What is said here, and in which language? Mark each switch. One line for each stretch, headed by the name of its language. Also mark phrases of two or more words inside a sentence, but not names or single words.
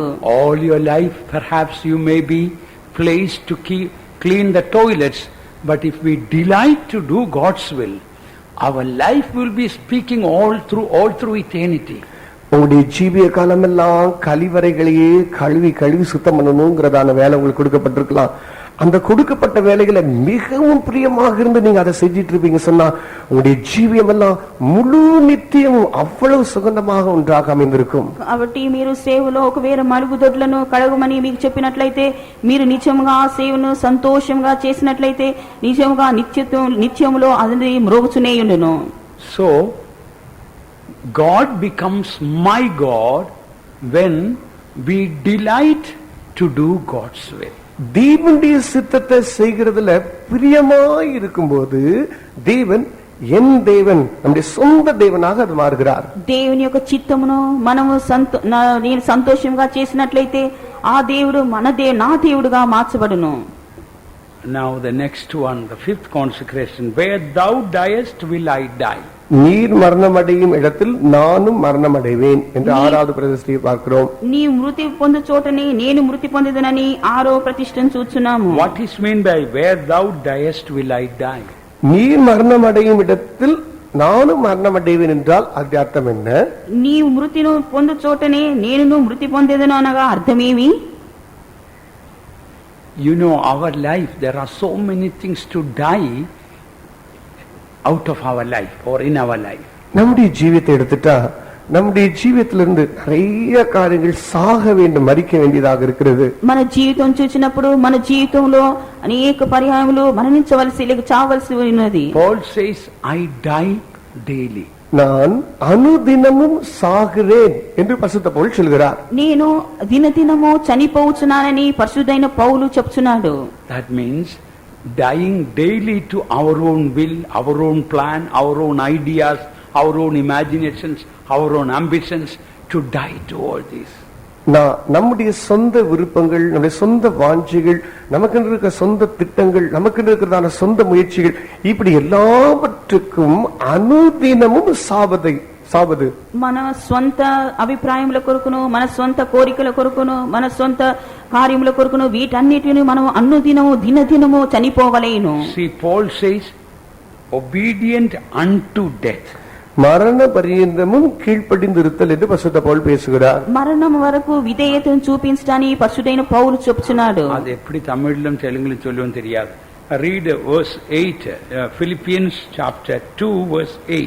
English: All your life perhaps you may be placed to clean the toilets, but if we delight to do God's will, our life will be speaking all through eternity.
Tamil: உங்களுடைய ஜீவிய காலமெல்லாம் கழிவறைகளையே கழுவி கழுவி சுத்தம் பண்ணணுங்கிறதான வேலை உங்களுக்கு கொடுக்கப்பட்டிருக்கலாம். அந்த கொடுக்கப்பட்ட வேலைகளை மிகவும் பிரியமாக இருந்து நீங்க அதை செஞ்சிட்டு இருப்பீங்க சொன்னா உங்களுடைய ஜீவியம் எல்லாம் முழு நித்தியம் అவ்வளவு సుగంధமாக ஒன்றாக அமைந்திருக்கும்.
Telugu: కాబట్టి మీరు సేవలో ఒకవేళ మరుగుదొడ్లను కడగమని మీకు చెప్పినట్లయితే మీరు నిత్యముగా ఆ సేవను సంతోషంగా చేసినట్లయితే నిజముగా నిత్యములో అది మ్రోగుచునే ఉండును.
English: So God becomes my God when we delight to do God's will.
Tamil: தேவனுடைய சித்தத்தை செய்கிறதுல பிரியமாய் இருக்கும்போது தேவன் என் தேவன் நம்முடைய சொந்த தேவனாக அது மாறுகிறார்.
Telugu: దేవుని యొక్క చిత్తమును మనము నేను సంతోషంగా చేసినట్లయితే ఆ దేవుడు నా దేవుడుగా మార్చబడును.
English: Now the next one, the fifth consecration, where thou diest will I die.
Tamil: நீர் மரணமடையும் இடத்தில் நானும் மரணமடைவேன் என்று ஆறாவது பிரதிஷ்டையை பார்க்கிறோம்.
Telugu: నీ మృతి పొందు చోటని నేను మృతి పొందెదనని ఆరో ప్రతిష్టను చూచున్నాము.
English: What is meant by where thou diest will I die?
Tamil: நீர் மரணமடையும் இடத்தில் நானும் மரணமடைவேன் என்றால் அது அர்த்தம் என்ன?
Telugu: నీ మృతిను పొందు చోటనే నేను మృతి పొందెదను అనగా అర్థమేమి?
English: You know, our life, there are so many things to die out of our life or in our life.
Tamil: நம்முடைய ஜீவியத்தை எடுத்துட்டா நம்முடைய ஜீவியத்திலிருந்து நிறைய காரியங்கள் சாக வேண்டும், மரிக்க வேண்டியதாக இருக்கிறது.
Telugu: మన జీవితం చూచినప్పుడు మన జీవితంలో అనేక పర్యాయములు మరణించవలసి లేక చావలసి ఉన్నది.
English: Paul says, I die daily.
Tamil: நான் அனுதினமும் சாகிறேன் என்று பரிசுத்த பவுல் சொல்கிறார்.
Telugu: నేను దినదినము చనిపోవుచున్నానని పరిశుద్ధైన పౌలు చెప్తున్నాడు.
English: That means dying daily to our own will, our own plan, our own ideas, our own imaginations, our own ambitions, to die to all this.
Tamil: நம்முடைய சொந்த விருப்பங்கள், நம்முடைய சொந்த வாஞ்சைகள், நமக்கு இருக்க சொந்த திட்டங்கள், நமக்கு இருக்கிறதான சொந்த முயற்சிகள், இப்படி எல்லாவற்றுக்கும் அனுதினமும் సావదు.
Telugu: మన స్వంత అభిప్రాయముల కొరకును, మన స్వంత కోరికల కొరకును, మన స్వంత కార్యముల కొరకును వీటన్నిటిని మనం అనుదినము దినదినము చనిపోవలేను.
English: See, Paul says, obedient unto death.
Tamil: மரண பரியந்தமும் கீழ்ப்படிந்திருத்தல் என்று பரிசுத்த பவுல் பேசுகிறார்.
Telugu: మరణం వరకు విధేయతను చూపించడానికి పరిశుద్ధైన పౌలు చెప్తున్నాడు.
Tamil: அது எப்படி தமிழிலும் தெலுங்கிலும் சொல்லுவோம் தெரியாது.
English: Read verse 8, Philippians chapter 2 verse 8.